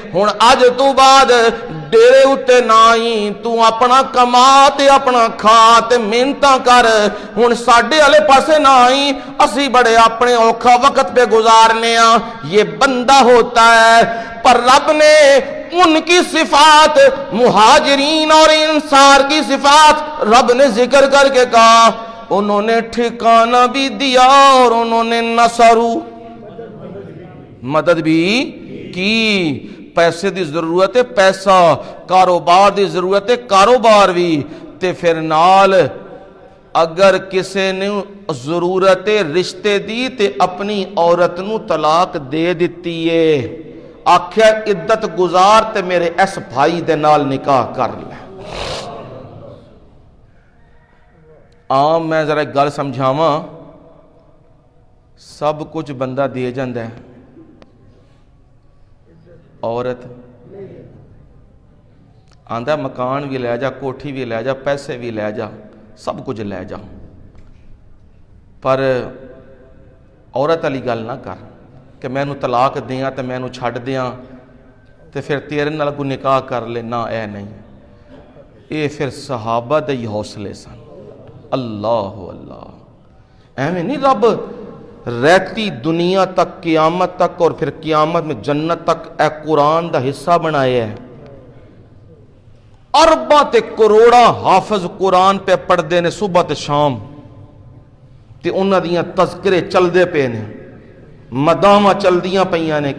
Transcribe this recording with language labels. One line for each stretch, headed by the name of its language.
Punjabi: ہن اج تو بعد ڈیرے اتے نائی تو اپنا کما تے اپنا کھا تے محنتاں کر. ہن ساڈے والے پاسے نائی اسی بڑے اپنے اوکھا وقت پہ گزارنے ہاں.
Urdu: یہ بندہ ہوتا ہے پر رب نے ان کی صفات مہاجرین اور انصار کی صفات رب نے ذکر کر کے کہا انہوں نے ٹھکانہ بھی دیا اور انہوں نے نصرو مدد بھی کی.
Punjabi: پیسے دی ضرورت ہے پیسہ, کاروبار دی ضرورت ہے کاروبار بھی, تے پھر نال اگر کسے نے ضرورت رشتے دی تے اپنی عورت نو طلاق دے دیتی ہے, آکھیا عدت گزار تے میرے اس بھائی دے نال نکاح کر لے. عام میں ذرا ایک گل سمجھاواں, سب کچھ بندہ دے جاندا ہے, عورت آندا مکان بھی لے جا, کوٹھی بھی لے جا, پیسے بھی لے جا, سب کچھ لے جا, پر عورت والی گل نہ کر کہ میں نو طلاق دیاں تے میں نو چھڈ دیاں تے پھر تیرے نال کوئی نکاح کر لے. نہ اے نہیں, اے پھر صحابہ دے حوصلے سن. اللہ اللہ, ایویں نہیں رب رہتی دنیا تک قیامت تک اور پھر قیامت میں جنت تک اے قرآن دا حصہ بنایا ہے. ارباں تے کروڑاں حافظ قرآن پہ پڑھ دے نے صبح تے شام, تے انہاں دیاں تذکرے چل دے پے نے, مداواں چل دیاں پیاں نے.